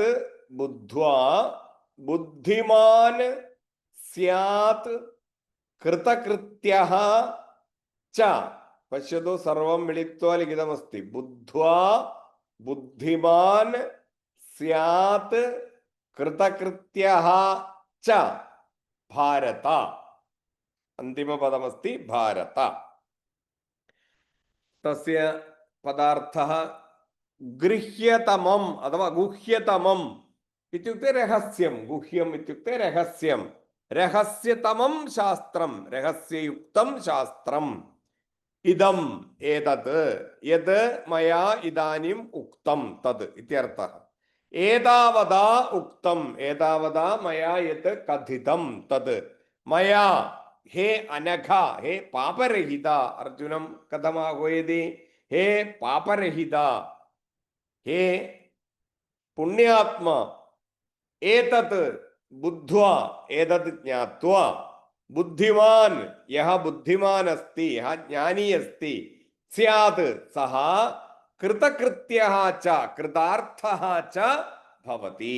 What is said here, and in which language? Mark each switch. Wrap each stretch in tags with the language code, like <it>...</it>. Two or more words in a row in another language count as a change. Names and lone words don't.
<sa>बुद्ध्वा बुद्धिमान् स्यात् कृतकृत्यः च पश्यतु सर्वं मिलित्वा लिखितमस्ति बुद्ध्वा बुद्धिमान् स्यात् कृतकृत्यः च भारत अन्तिमपदमस्ति भारत तस्य पदार्थः गृह्यतमम् अथवा गुह्यतमम् इत्युक्ते रहस्यं गुह्यम् इत्युक्ते रहस्यं രഹസ്യതമം ശാസ്ത്രം, രഹസ്യയുക്തം ശാസ്ത്രം. ഇദം ഏതത് യത് മയാ ഇദാനിം ഉക്തം തത് ഇത്യർത്ഥഃ. ഏതാവതാ ഉക്തം, ഏതാവതാ മയാ യത് കഥിതം തത് മയാ. ഹേ അനഘ, ഹേ പാപരഹിത, അർജുനം കഥമാഹ്വയതി? ഹേ പാപരഹിത, ഹേ പുണ്യാത്മ, ഏതത് ബുദ്ധ്വാ, ഏതത് ജ്ഞാത്വാ, ബുദ്ധിമാൻ, യഹ ബുദ്ധിമാൻ അസ്തി, യഹ ജ്ഞാനി അസ്തി, സ്യാത് സഹ കൃതകൃത്യഃ ച കൃതാർത്ഥഃ ച ഭവതി.</sa>